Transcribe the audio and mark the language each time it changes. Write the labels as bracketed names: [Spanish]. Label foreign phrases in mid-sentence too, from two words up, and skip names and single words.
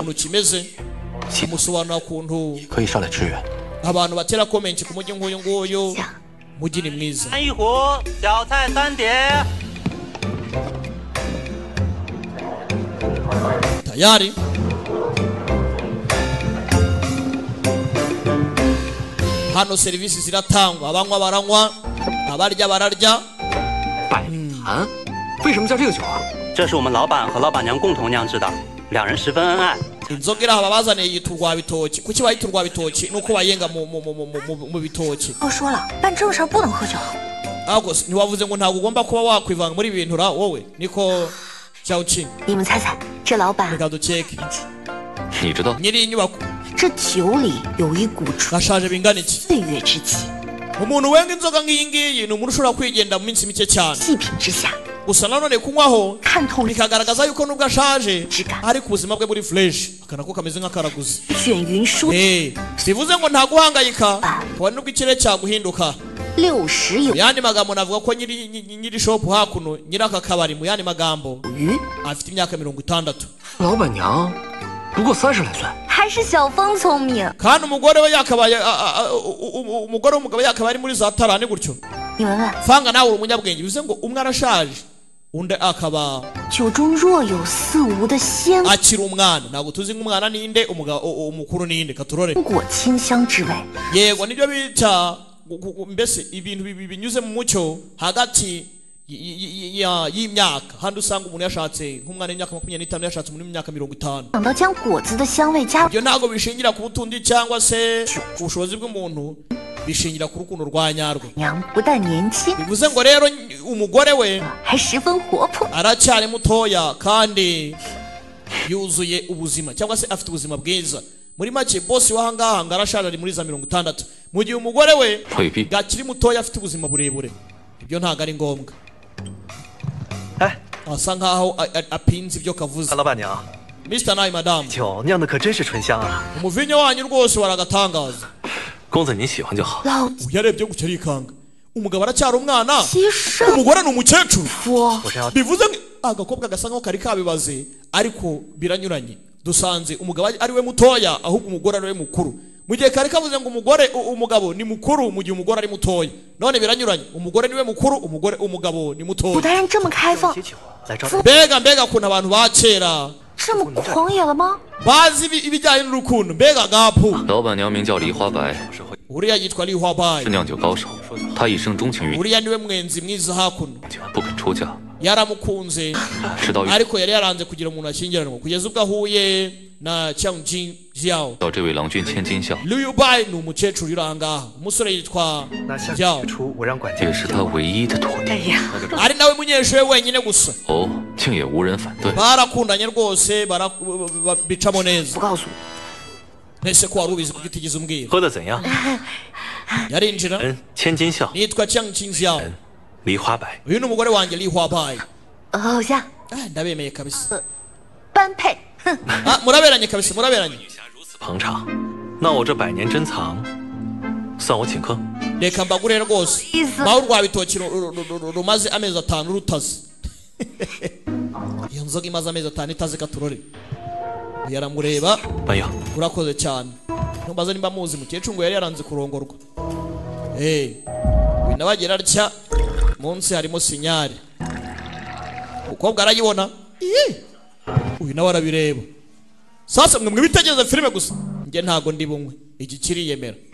[Kinyarwanda] ukuntu kimeze [Chinese] 系统 [Kinyarwanda] amusobanura ukuntu [Chinese] 可以上来支援。 [Kinyarwanda] abantu batera komenti ku mujyi nk'uyu nguyu [Chinese] 行， [Kinyarwanda] mujyi ni mwiza [Chinese] 一壶，小菜3碟。 [Kinyarwanda] tayari hano serivisi ziratangwa abanywa baranywa abarya bararya [Chinese] 百坛，为什么叫这个酒啊？这是我们老板和老板娘共同酿制的，两人十分恩爱。 [Kinyarwanda] inzoga iri aha babazaniye yitwa urwabitoki kuki bayita urwabitoki nuko bayenga mu bitoki [Chinese] 我说了，办正事儿不能喝酒。 [Kinyarwanda] ahubwo ntiwavuze ngo ntabwo ugomba kuba wakwivanga muri ibi bintu ra wowe niko cyawuki [Chinese] 你们猜猜，这老板 [Kinyarwanda] reka dukeke [Chinese] 你知道 [Kinyarwanda] nyiri iyi nyubako [Chinese] 这酒里有一股 [Kinyarwanda] gashaje bingana iki [Chinese] 岁月之气， [Kinyarwanda] umuntu wenga inzoga nk'iyi ngiyi ni umuntu ushobora kwigenda mu minsi mike cyane [Chinese] 细品之下， [Kinyarwanda] gusa nanone kunywaho [Chinese] 看透 [Kinyarwanda] bikagaragaza yuko nubwo ashaje Chika. ariko ubuzima bwe buri fresh akana ko kameze nk'akaraguzi [Chinese] 卷云舒 [Kinyarwanda] bivuze ngo nta guhangayika Ah. kabone nubwo ikirere cyaguhinduka [Chinese] 60 有 [Kinyarwanda] mu yandi magambo navuga ko nyiri shop hakuno nyiri aka kabari mu yandi magambo [Chinese] 余， [Kinyarwanda] afite imyaka 60 [Chinese] 老板娘不过30来岁，还是小峰聪明。 [Kinyarwanda] kandi umugore we yakabaye umugore w'umugabo yakabaye ari muri za tarani gutyo [Chinese] 你闻闻， [Kinyarwanda] fanga nawe uri umunyabwenge bivuze ngo umwe arashaje undi akaba [Chinese] 酒中若有似无的鲜 [Kinyarwanda] akiri umwana ntabwo tuzi nk'umwana ninde umukuru ninde katurore [Chinese] 果清香之味， [Kinyarwanda] yego nibyo bita mbese ibintu binyuze mu mucyo hagati y'imyaka handi usanga umuntu yashatse nk'umwana w'imyaka 25 yashatse umuntu w'imyaka 50 [Chinese] 想到将果子的香味加入 [Kinyarwanda] ibyo ntabwo bishingira ku butundi cyangwa se ku bushobozi bw'umuntu bishingira ku rukundo rwa nyarwo [Chinese] 娘，不但年轻， [Kinyarwanda] bivuze ngo rero umugore we [Chinese] 还十分活泼。 [Kinyarwanda] aracyari mutoya kandi yuzuye ubuzima cyangwa se afite ubuzima bwiza muri make bosi w'ahangaha ngo arashaje ari muri za 60 mu gihe umugore we [Chinese] 未必。 [Kinyarwanda] gakiri mutoya afite ubuzima burebure ibyo ntabwo ari ngombwa [Chinese] 哎， [Kinyarwanda] asa nkaho apinze ibyo kavuze [Chinese] 老板娘， [English] Mr. Nai Madam [Chinese] 酒酿的可真是醇香啊！ [Kinyarwanda] umuvinyo wanyu rwose waragatangaza [Chinese] 公子你喜欢就好。老 [Kinyarwanda] yarebye gutya arikanga umugabo aracyari umwana [Chinese] 其实 [Kinyarwanda] umugore ni umukecuru [Chinese] 说我是要 [Kinyarwanda] bivuze ngo agakobwa gasa nkaho kari kabibaze ariko biranyuranye dusanze umugabo ari we mutoya ahubwo umugore ari we mukuru mu gihe kari kavuze ngo umugabo ni mukuru mu gihe umugore ari mutoya none biranyuranye umugore niwe mukuru umugabo ni [Chinese] 古 [Kinyarwanda] mutoya [Chinese] 代人这么开放，些酒来招待。 [Kinyarwanda] mbega ukuntu abantu ba kera [Chinese] 这么狂野了吗？ [Kinyarwanda] bazi ibijyanye n'urukundo mbega gapu [Chinese] 老板娘名叫梨花白， [Kinyarwanda] uriya yitwa Li Huabai [Chinese] 是酿酒高手，她一生钟情于你， [Kinyarwanda] uriya niwe mwenzi mwiza hakuno [Chinese] 不肯出嫁， [Kinyarwanda] yaramukunze [Chinese] 直到遇 [Kinyarwanda] ariko yari yaranze kugira umuntu ashyingiranwa kugeza ubwo ahuye na Qiangjin Jiao [Chinese] 到这位郎君千金笑， [Kinyarwanda] Liu Bai ni umukecuru uri ahangaha umusore yitwa [Chinese] 那下 Jiao 次出我让管家也是他唯一的徒弟。 [Kinyarwanda] ari nawe munyeshuri wenyine gusa [Chinese] 哦，竟也无人反对。 [Kinyarwanda] barakundanye rwose bicamo [Chinese] 不 [Kinyarwanda] neza [Chinese] 告诉我， [Kinyarwanda] ntese ko wari ubizi kuko utigeze umbwira [Chinese] 喝的怎样？ [Kinyarwanda] yarinjira [Chinese] 千金笑， [Kinyarwanda] nitwa Qiangjin Jiao [Chinese] 梨花白。 [Kinyarwanda] uyu ni umugore wanjye Li Huabai [Chinese] 偶像 [Kinyarwanda] ndabemeye kabisa [Chinese] 般配，哼， [Kinyarwanda] muraberanye kabisa muraberanye [Chinese] 如此捧场，那我这100年珍藏，算我请客。 [Kinyarwanda] reka mbagure rwose [Chinese] 意思 [Kinyarwanda] naho urwabitoki rumaze amezi 5 rutaze iyo nzoga imaze amezi 5 itaze katurore yaramureba [Chinese] 没有， [Kinyarwanda] urakoze cyane ntumbaze nimba muzi mukecuru ngo yari yaranze kurongorwa uyu nawe agira atya munsi harimo sinyari umukobwa arayibona uyu nawe arabireba sasa mwe mwibitegereza filime gusa njye ntago ndi bumwe iki kiriyemera